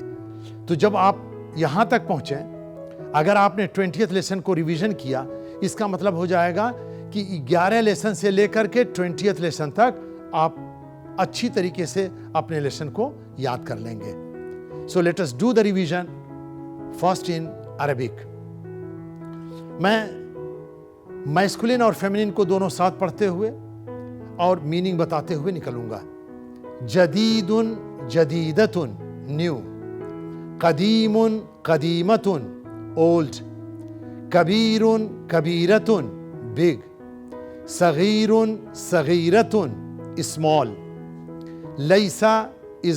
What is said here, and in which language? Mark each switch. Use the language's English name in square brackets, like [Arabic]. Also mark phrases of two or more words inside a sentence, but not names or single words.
[Hindi] तो जब आप यहां तक पहुंचे, अगर आपने 20th लेसन को रिवीजन किया, इसका मतलब हो जाएगा कि 11 लेसन से लेकर के 20th लेसन तक आप अच्छी तरीके से अपने लेसन को याद कर लेंगे। [English] So let us do the revision first in Arabic. [Hindi] मैं मैस्कुलिन और फेमिनिन को दोनों साथ पढ़ते हुए और मीनिंग बताते हुए निकलूंगा। [Arabic] جديدٌ جديدةٌ न्यू, قديمٌ قديمةٌ ओल्ड, كبيرٌ كبيرةٌ बिग, صغيرٌ صغيرةٌ स्मॉल, लैसा इज